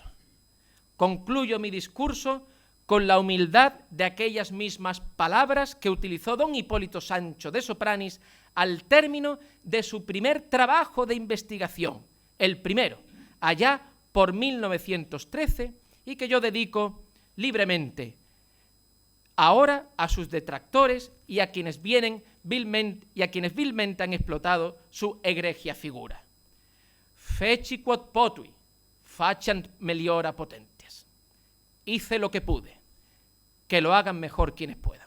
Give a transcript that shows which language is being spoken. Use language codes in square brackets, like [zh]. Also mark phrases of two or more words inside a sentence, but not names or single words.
[es] Concluyo mi discurso con la humildad de aquellas mismas palabras que utilizó don Hipólito Sancho de Sopranis al término de su primer trabajo de investigación, el primero, allá por 1913, y que yo dedico libremente ahora a sus detractores y a quienes vilmente han explotado su egregia figura. [la] Feci quod potui, facient meliora potentes. [es] Hice lo que pude, que lo hagan mejor quienes puedan.